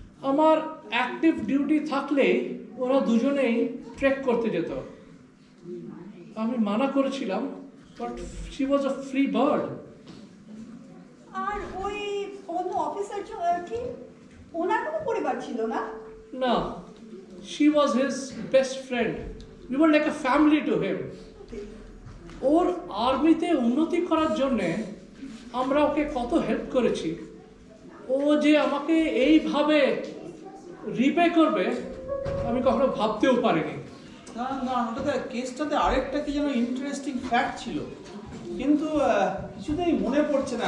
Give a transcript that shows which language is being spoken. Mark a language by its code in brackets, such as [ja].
[bn] আমার active duty থাকলে ওরা দুজনেই ট্রেক করতে যেত। আমি মানা করেছিলাম, [en] But she was a free bird. [bn] আর ওই অন্য অফিসার কি ওনার কোনো পরিবার ছিল না? [en] না, she was his best friend. We were like a family to him. [bn] ওর আর্মিতে উন্নতি করার জন্যে আমরা ওকে কত হেল্প করেছি। ও যে আমাকে এইভাবে রিপে করবে আমি কখনো ভাবতেও পারিনি। না না, ওটাতে কেসটাতে আরেকটা কি যেন ইন্টারেস্টিং ফ্যাক্ট ছিল, কিন্তু কিছুতেই মনে পড়ছে না।